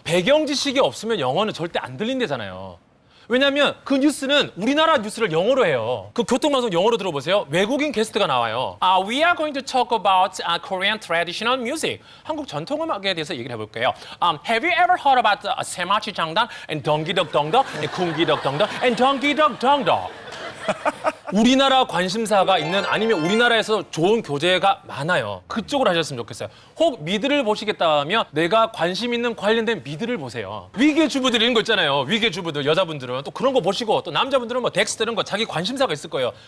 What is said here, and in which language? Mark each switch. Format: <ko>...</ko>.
<ko>배경 지식이 없으면 영어는 절대 안 들린대잖아요. 왜냐하면 그 뉴스는 우리나라 뉴스를 영어로 해요. 그 교통방송 영어로 들어보세요. 외국인 게스트가 나와요.</ko> <en>We are going to talk about Korean traditional music.</en> <ko>한국 전통음악에 대해서 얘기를 해볼게요.</ko> <en>Have you ever heard about 세마치 장단 and 덩기덕덩덕 and 쿵기덕덩덕 and 덩기덕덩덕?</en> <ko>우리나라 관심사가 있는 아니면 우리나라에서 좋은 교재가 많아요. 그쪽으로 하셨으면 좋겠어요. 혹 미드를 보시겠다면 내가 관심 있는 관련된 미드를 보세요. 위기의 주부들 이런 거 있잖아요. 위기의 주부들 여자분들은 또 그런 거 보시고 또 남자분들은 뭐 덱스터 이런 거 자기 관심사가 있을 거예요.</ko>